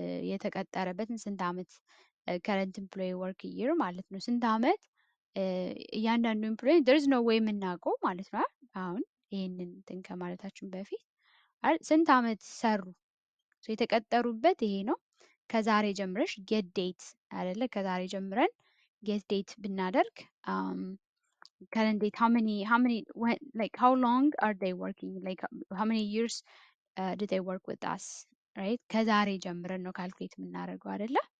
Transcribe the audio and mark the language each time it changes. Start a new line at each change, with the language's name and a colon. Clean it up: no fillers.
Amharic: የተቀጠረበትን ስንት አመት ከረንት ኤምፕሎይ ወርክ ይር ማለት ነው። ስንት አመት እያንዳንዱ ኤምፕሎይ
English: there's no way
Amharic: የምናውቀው ማለት ነው። አሁን ይሄንን እንትን ከማለታችን በፊት ስንት አመት ሰሩ የተቀጠሩበት ይሄ ነው። ከዛሬ ጀምረሽ ጌት ዴት አይደለ? ከዛሬ ጀምረን ጌት ዴት ብናደርግ
English: current date how many like how long are they working like how many years did they work with us right?
Amharic: ከዛሬ ጀምረን ነው ካልኩሌት የምናደርገው አይደለ?